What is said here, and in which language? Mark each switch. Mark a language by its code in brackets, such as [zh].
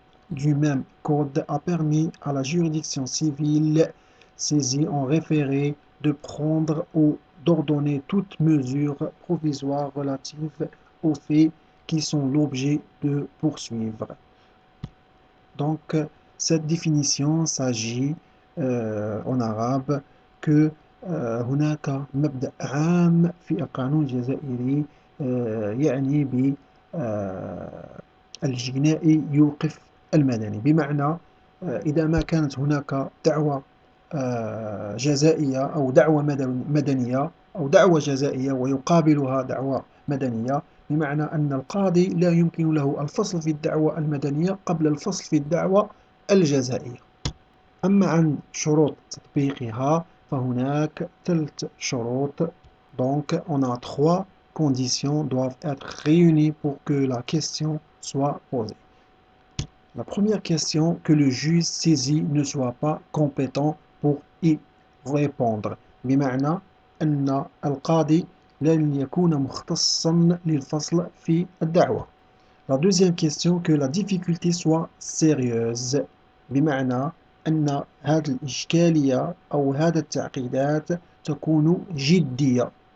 [fr] du même code a permis à la juridiction civile saisie en référé de prendre ou d'ordonner toute mesure provisoire relative aux faits qui sont l'objet de poursuivre. Donc, cette définition s'agit en arabe que [ar] هناك مبدأ عام في القانون الجزائري يعني بالجنائي يوقف المدني، بمعنى إذا ما كانت هناك دعوى جزائية أو دعوى مدنية أو دعوى جزائية ويقابلها دعوى مدنية، بمعنى أن القاضي لا يمكن له الفصل في الدعوى المدنية قبل الفصل في الدعوى الجزائية. أما عن شروط تطبيقها فهناك 3 شروط. [fr] Donc on a 3 conditions doivent être réunies pour que la question soit posée. La première question, que le juge saisi ne soit pas compétent pour y répondre، [ar] بمعنى أن القاضي لن يكون مختصا للفصل في الدعوة. [fr] La deuxième question, que la difficulté soit sérieuse، [ar] بمعنى أن هذه الإشكالية أو هذه التعقيدات تكون جدية